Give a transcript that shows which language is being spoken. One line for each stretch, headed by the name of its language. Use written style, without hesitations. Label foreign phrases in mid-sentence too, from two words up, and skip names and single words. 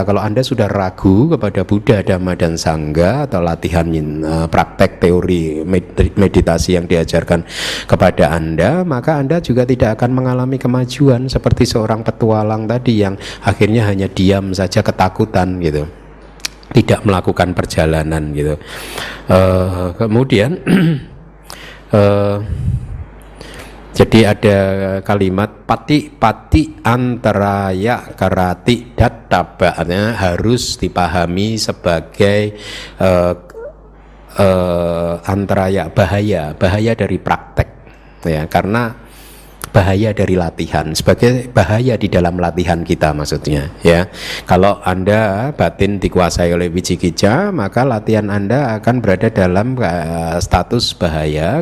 Indonesian: Kalau Anda sudah ragu kepada Buddha, Dhamma, dan Sangha, atau latihan praktek teori meditasi yang diajarkan kepada Anda, maka Anda juga tidak akan mengalami kemajuan seperti seorang petualang tadi yang akhirnya hanya diam saja ketakutan gitu, tidak melakukan perjalanan gitu. Kemudian jadi ada kalimat
Pali: pati antaraya karati databanya
Indonesian: harus dipahami sebagai antaraya, bahaya dari praktek ya, karena bahaya dari latihan, sebagai bahaya di dalam latihan kita maksudnya ya. Kalau Anda batin dikuasai oleh wicikicca, maka latihan Anda akan berada dalam status bahaya.